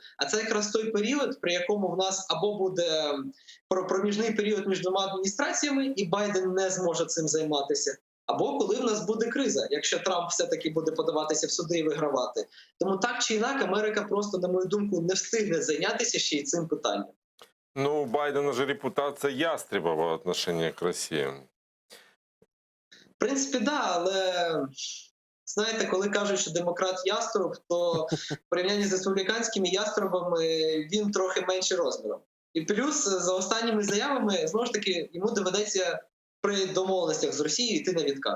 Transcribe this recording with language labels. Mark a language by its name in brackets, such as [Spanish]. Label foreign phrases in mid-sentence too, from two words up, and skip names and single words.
[Ukrainian] А це якраз той період, при якому в нас або буде проміжний період між двома адміністраціями, і Байден не зможе цим займатися, або коли в нас буде криза, якщо Трамп все-таки буде подаватися в суди і вигравати. Тому так чи інакше Америка просто, на мою думку, не встигне зайнятися ще й цим питанням. [Russian] Ну, у Байдена же репутация ястреба в отношении к России. [Ukrainian] В принципі, да, але знаєте, коли кажуть, що демократ яструб, то в порівнянні з республіканськими яструбами він трохи менше розміром. І плюс за останніми заявами, знову ж таки, йому доведеться при домовленостях з Росією йти на відкат.